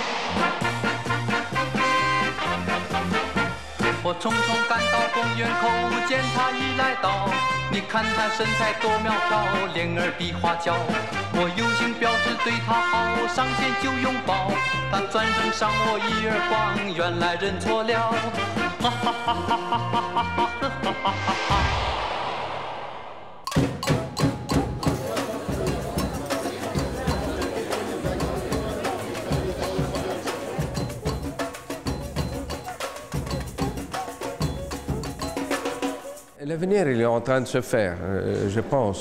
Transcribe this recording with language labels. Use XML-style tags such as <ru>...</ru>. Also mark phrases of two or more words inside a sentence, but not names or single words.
<zh>我匆匆赶到公园口，见他已来到。你看他身材多苗条，脸儿比花娇。我友情表示对他好，上前就拥抱。他转身赏我一耳光，原来认错了。哈哈哈哈哈哈哈哈哈哈哈。</zh> <fr>L'avenir, il est en train de se faire, je pense.</fr>